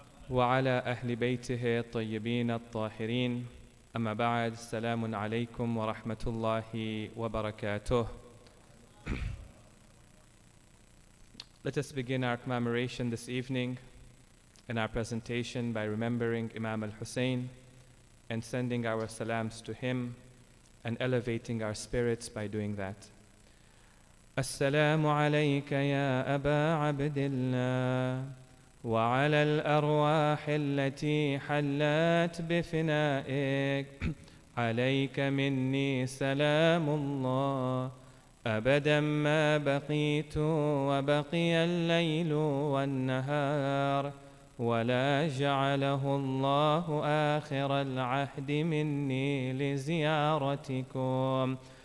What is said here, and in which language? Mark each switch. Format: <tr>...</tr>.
<ar>وعلى أهل بيته الطيبين الطاهرين أما بعد السلام عليكم ورحمة الله وبركاته.</ar> <en>Let us begin our commemoration this evening and our presentation by remembering Imam al-Hussein and sending our salams to him and elevating our spirits by doing that.</en> <ar>السلام عليك يا أبا عبد الله وعلى الأرواح التي حلت بفنائك عليك مني سلام الله أبدا ما بقيت وبقي الليل والنهار ولا جعله الله آخر العهد مني لزيارتكم.</ar>